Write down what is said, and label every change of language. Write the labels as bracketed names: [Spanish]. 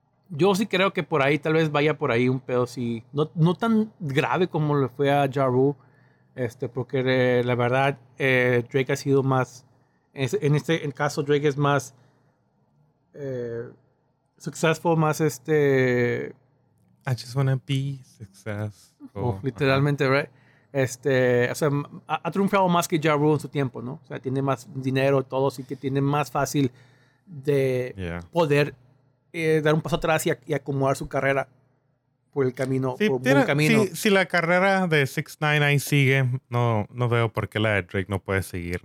[Spanish] Yo sí creo que por ahí tal vez vaya por ahí un pedo, sí. No tan grave como le fue a Ja Rule, porque la verdad Drake ha sido más en caso Drake es más successful, más [English] I just wanna be successful. [Spanish] Literalmente, uh-huh. Right? O sea, ha triunfado más que Ja Rule en su tiempo, ¿no? O sea, tiene más dinero, todo, así que tiene más fácil de poder dar un paso atrás y acomodar su carrera por el camino, buen camino. Si la carrera de 6ix9ine ahí sigue, no veo por qué la de Drake no puede seguir.